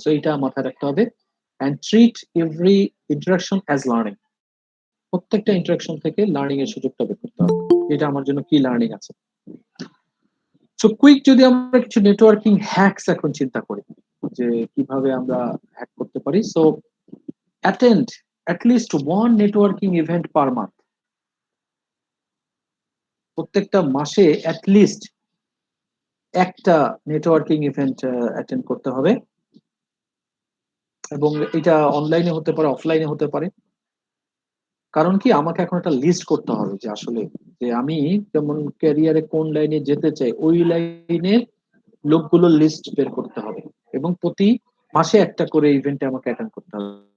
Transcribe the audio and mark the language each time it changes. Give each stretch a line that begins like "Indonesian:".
Bangla: So এইটা মাথায় রাখতে হবে।
English: And treat every interaction as learning.
Bangla: প্রত্যেকটা ইন্টারাকশন থেকে লার্নিং এর সুযোগটা বের করতে হবে, এটা আমার জন্য কি লার্নিং আছে। সো কুইক যদি আমরা কিছু নেটওয়ার্কিং হ্যাকস এখন চিন্তা করি যে কিভাবে আমরা হ্যাক করতে পারি।
English: So attend at least one networking event per month।
Bangla: প্রত্যেকটা মাসে অ্যাটলিস্ট একটা নেটওয়ার্কিং ইভেন্ট অ্যাটেন্ড করতে হবে, এবং এটা অনলাইনে হতে পারে, অফলাইনে হতে পারে। কারণ কি আমাকে এখন একটা লিস্ট করতে হবে যে আসলে যে আমি যেমন ক্যারিয়ারে কোন লাইনে যেতে চাই, ওই লাইনের লোকগুলোর লিস্ট বের করতে হবে, এবং প্রতি মাসে একটা করে ইভেন্টে আমাকে অ্যাটেন্ড করতে হবে।